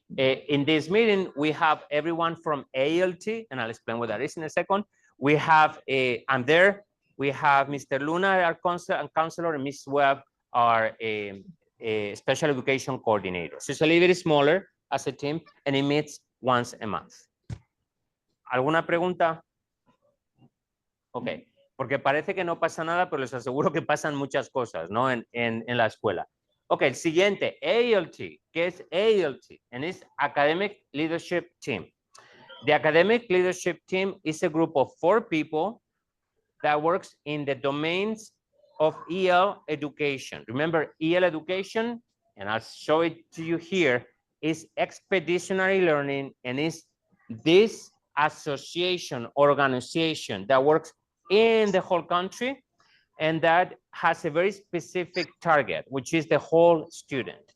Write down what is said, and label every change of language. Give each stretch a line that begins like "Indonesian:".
English: In this meeting, we have everyone from ALT, and I'll explain what that is in a second. We have, I'm there, we have Mr. Luna, our counselor, and Ms. Webb, our special education coordinator. So it's a little bit smaller as a team, and it meets once a month.
Spanish: ¿Alguna pregunta? Ok, porque parece que no pasa nada, pero les aseguro que pasan muchas cosas, ¿no? En la escuela. Ok, el siguiente, ALT. ¿Qué es ALT?
English: And it's Academic Leadership Team. The Academic Leadership Team is a group of 4 people that works in the domains of EL education. Remember, EL education, and I'll show it to you here, is expeditionary learning, and is this association, organization that works in the whole country, and that has a very specific target, which is the whole student.